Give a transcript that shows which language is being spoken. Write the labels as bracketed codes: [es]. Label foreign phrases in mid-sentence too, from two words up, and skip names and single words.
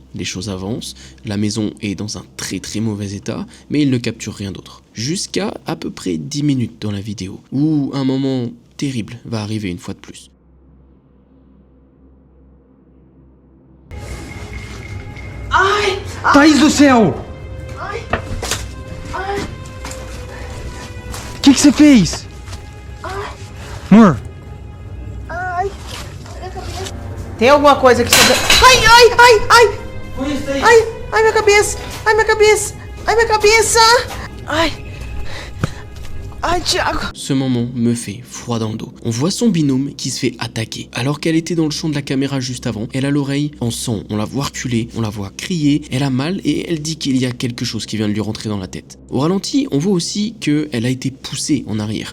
[fr] Les choses avancent, la maison est dans un très mauvais état, mais il ne capture rien d'autre. Jusqu'à à peu près 10 minutes dans la vidéo, où un moment terrible va arriver une fois de plus. Ai! [pt] Thaís do céu! Ai! Ai! O que você fez? Ai! Amor, Ai! Olha a cabeça. Tem alguma coisa aqui sobre... Ai! Ai! Ai! Ai! foi isso aí? Ai! Ai, minha cabeça! Ai, minha cabeça! Ai, minha cabeça! Ai! Ai, Thiago. [fr] Ce moment me fait froid dans le dos. On voit son binôme qui se fait attaquer. Alors qu'elle était dans le champ de la caméra juste avant, elle a l'oreille en sang. On la voit reculer, on la voit crier, elle a mal et elle dit qu'il y a quelque chose qui vient de lui rentrer dans la tête. Au ralenti, on voit aussi qu'elle a été poussée en arrière.